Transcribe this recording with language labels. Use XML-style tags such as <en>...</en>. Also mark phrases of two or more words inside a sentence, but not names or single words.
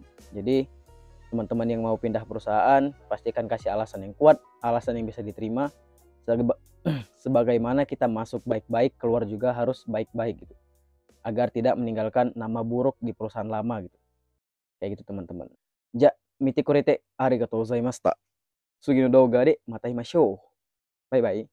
<id>Jadi teman-teman yang mau pindah perusahaan pastikan kasih alasan yang kuat, alasan yang bisa diterima, sebagaimana kita masuk baik-baik, keluar juga harus baik-baik gitu, agar tidak meninggalkan nama buruk di perusahaan lama gitu. Kayak gitu teman-teman.</id> <ja>じゃ、見てくれてありがとうございました. 次の動画でまた会いましょう.</ja> <en>Bye bye.</en>